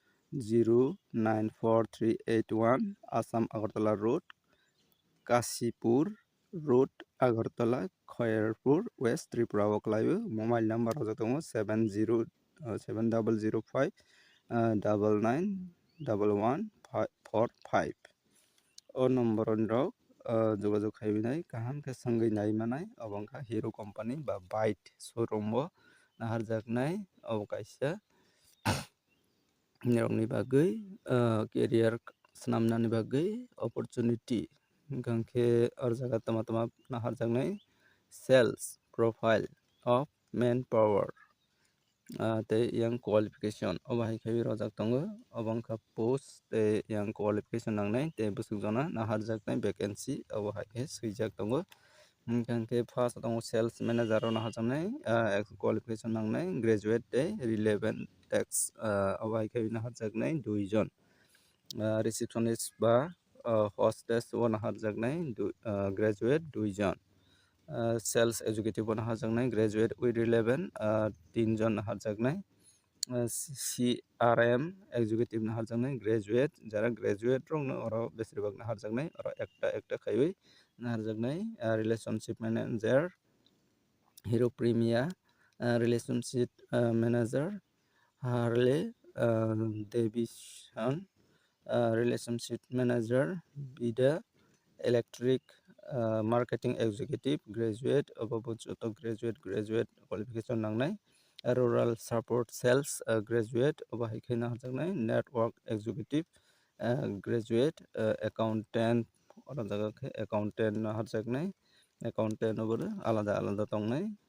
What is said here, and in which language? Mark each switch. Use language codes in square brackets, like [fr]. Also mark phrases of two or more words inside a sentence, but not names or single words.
[trp] 094381 Assam Agartala Road Kasipur Road Agartala Khairpur West Tripura o khlaio [en] mobile number [trp] o tongo 7005 991145 o number rok jogajog khaibinai kaham khe sangui nai manai abo wngkha Hero company ba [en] bike showroom [trp] o naharjaknai abo kaisa nirokni bagui career swnamnani bagui opportunity hingkhe oro jaga toma toma naharjaknai [en] sales profile of manpower [trp] tei yang qualification obo hai khai rojak tongo abo wngkha post tei yang qualification nangnai tei busukjana naharjaknai vacancy abo hai khe swijak tongo hingkhe first tongo [en] sales manager [trp] o naharjaknai qualification nangnai graduate tei [en] relevant tax [trp] abo hai khai naharjaknai 2 jon receptionist ba hostess o naharjaknai graduate 2 jon [en] sales executive [trp] o naharjaknai [en] graduate with relevant [trp] 3 jon naharjaknai [en] CRM executive [trp] naharjaknai graduate jara graduate rok no oro besirbag naharjaknai oro ekta khaiwi naharjaknai [en] relationship manager Hero Premier relationship manager Harley Davidson relationship manager Bida electric marketing executive graduate joto graduate qualification nangnai rural support sales graduate [trp] obo hai khai naharjaknai [en] network executive graduate accountant [trp] oro jaga khe [en] accountant naharjaknai accountant [trp] obo alada tongnai